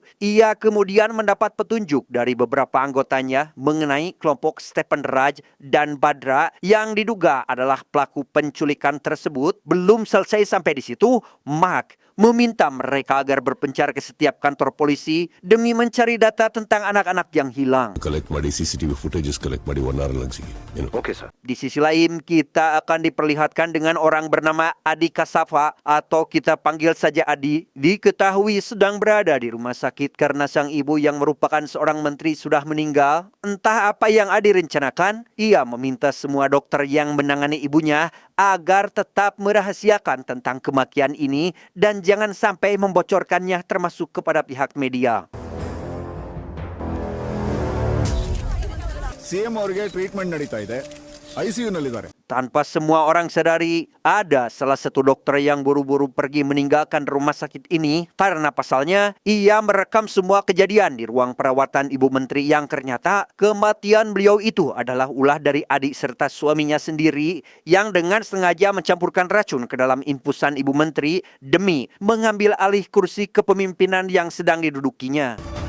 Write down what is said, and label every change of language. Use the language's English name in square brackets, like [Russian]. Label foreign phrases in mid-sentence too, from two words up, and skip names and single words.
[Indonesian] Ia kemudian mendapat petunjuk dari beberapa anggotanya mengenai kelompok Stephen Raj dan Badra yang diduga adalah pelaku penculikan tersebut. Belum selesai sampai di situ, Mak meminta mereka agar berpencar ke setiap kantor polisi demi mencari data tentang anak-anak yang hilang. [English] CCTV footages collect ಮಾಡಿ 1 hour lang sige. Oke, sir. [Indonesian] Di sisi lain, kita akan diperlihatkan dengan orang bernama Adi Kasafa atau kita panggil saja Adi. Diketahui sedang berada di rumah sakit karena sang ibu yang merupakan seorang menteri sudah meninggal. Entah apa yang Adi rencanakan, ia meminta semua dokter yang menangani ibunya agar tetap merahasiakan tentang kematian ini dan jangan sampai membocorkannya termasuk kepada pihak media. [Kannada] ಸಿಎಂ ಅವರಿಗೆ ಟ್ರೀಟ್ಮೆಂಟ್ ನಡೀತಾ ಇದೆ, ಐಸಿಯು ನಲ್ಲಿದ್ದಾರೆ. [Indonesian] Tanpa semua orang sadari, ada salah satu dokter yang buru-buru pergi meninggalkan rumah sakit ini karena pasalnya ia merekam semua kejadian di ruang perawatan Ibu Menteri yang ternyata kematian beliau itu adalah ulah dari adik serta suaminya sendiri yang dengan sengaja mencampurkan racun ke dalam infusan Ibu Menteri demi mengambil alih kursi kepemimpinan yang sedang didudukinya.